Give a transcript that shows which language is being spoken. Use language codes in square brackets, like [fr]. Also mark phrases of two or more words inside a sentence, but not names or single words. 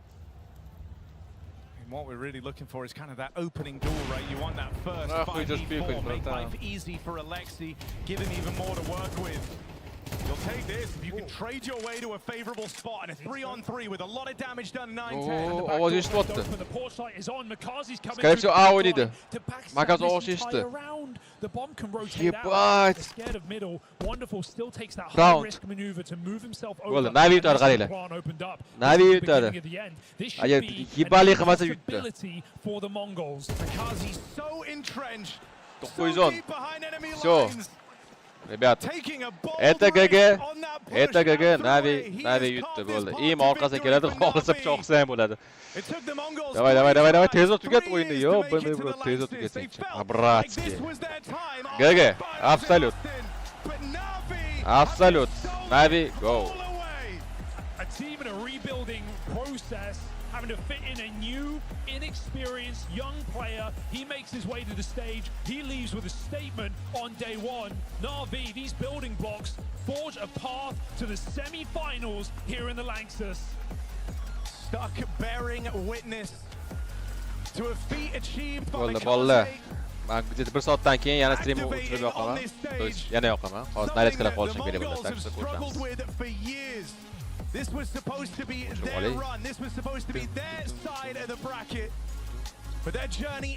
[en] And what we're really looking for is kind of that opening door, right? You want that first 5v4, make life easy for Alexi, give him even more to work with. You'll take this if you can trade your way to a favorable spot and a 3-on-3 with a lot of damage done 9-10. [uz] Ovoz eshitibdi. [ru] Скорее всего, [uz] A o'ynaydi. Makaz ovoz eshitdi. Yebat. Round. Bo'ldi, NAVI yutadi, qaranglar. NAVI yutadi. Agar yebali qilmasa yutdi. 910. [ru] Всё. Ребят, это ГГ, NAVI [uz] yutdi, bo'ldi. IEM orqasiga keladi, xohlasa pichoqsa ham bo'ladi. Давай, tezroq tugat o'yinni. Yo, bro, tezroq tugatsang-chi. Bratski. GG, absolut. Absolut. NAVI, go. [en] A team in a rebuilding process, having to fit in a new, inexperienced young player. He makes his way to the stage. He leaves with a statement on day one. NAVI, these building blocks forge a path to the semi-finals here in the Lanxess. Stuck bearing witness to a feat achieved by the [uz] Bo'ldi. Men 1 soatdan keyin yana streamni o'chirib yoqaman. [ru] To есть [uz] yana yoqaman. Hozir narezkalar qolishim kerak bo'ladi. Tak ko'ramiz. [en] This was supposed to be their run. This was supposed to be their side of the bracket. But their journey